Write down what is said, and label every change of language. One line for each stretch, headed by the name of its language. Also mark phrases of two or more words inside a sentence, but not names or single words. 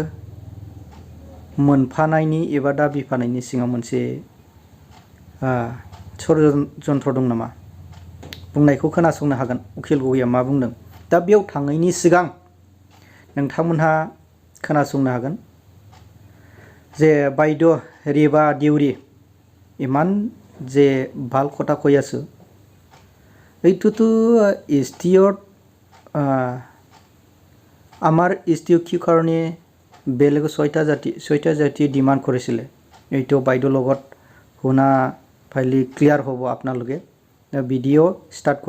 Bodo: मोनफानायनि एबा दाबिफानायनि सिङाव मोनसे षड़यन्त्र दं नामा बुंनायखौ खोनासंनो हागोन उकिल गगैया मा बुंदों। दा बेयाव थाङैनि सिगां नोंथांमोनहा खोनासंनो हागोन जे बायद' रेबा देउरि इमान जे
Assamese: ভাল কথা কৈ আছো এইটোতো STত আমাৰ STক কি কাৰণে বেলেগ 6টা জাতি ডিমাণ্ড কৰিছিলে এইটো বাইদেউ লগত শুনা ফাইলি ক্লিয়াৰ হ'ব আপোনালোকে
English: video start
Assamese: কৰিম।